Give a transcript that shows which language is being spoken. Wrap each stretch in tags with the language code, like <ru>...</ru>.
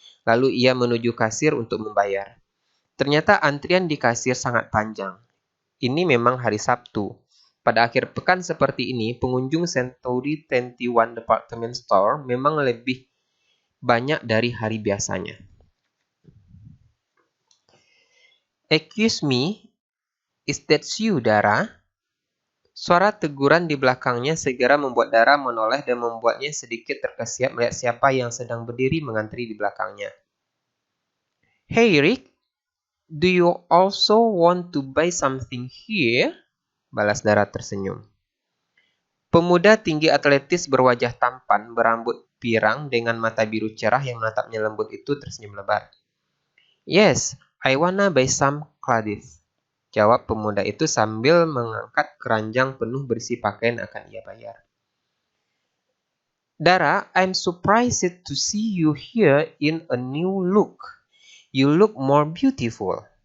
<id>Lalu ia menuju kasir untuk membayar. Ternyata antrian di kasir sangat panjang. Ini memang hari Sabtu. Pada akhir pekan seperti ini, pengunjung Century 21 Department Store memang lebih banyak dari hari biasanya.</id> <en>Excuse me, is that you, Dara?</en> <id>Suara teguran di belakangnya segera membuat Dara menoleh dan membuatnya sedikit terkesiap melihat siapa yang sedang berdiri mengantri di belakangnya.</id> <en>Hey Rick, do you also want to buy something here?</en> <id>Balas Dara tersenyum. Pemuda tinggi atletis berwajah tampan, berambut pirang dengan mata biru cerah yang menatapnya lembut itu tersenyum lebar.</id> <en>Yes, I wanna buy some clothes.</en> <id>Jawab pemuda itu sambil mengangkat keranjang penuh berisi pakaian akan ia bayar.</id> <en>Dara, I'm surprised to see you here in a new look. You look more beautiful.</en>